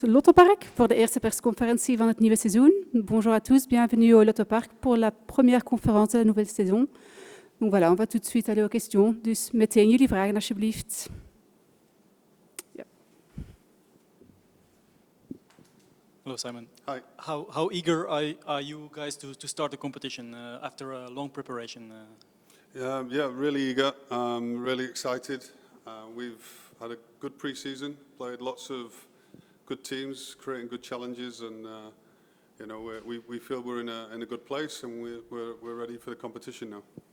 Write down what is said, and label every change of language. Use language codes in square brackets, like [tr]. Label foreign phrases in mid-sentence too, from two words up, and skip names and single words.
[nl] Lottopark voor de eerste persconferentie van het nieuwe seizoen. [fr] Bonjour à tous, bienvenue au Lottopark pour la première conférence de la nouvelle saison. Donc voilà, on va tout de suite aller aux questions. [nl] Dus meteen jullie vragen alsjeblieft. Ja. [en] Hello, Simon. Hi. How eager are you guys to start the competition after a long preparation? Yeah, really eager, really excited. We've had a good pre-season, played lots of good teams, creating good challenges, and we feel we're in a good place, and we're ready for the competition now.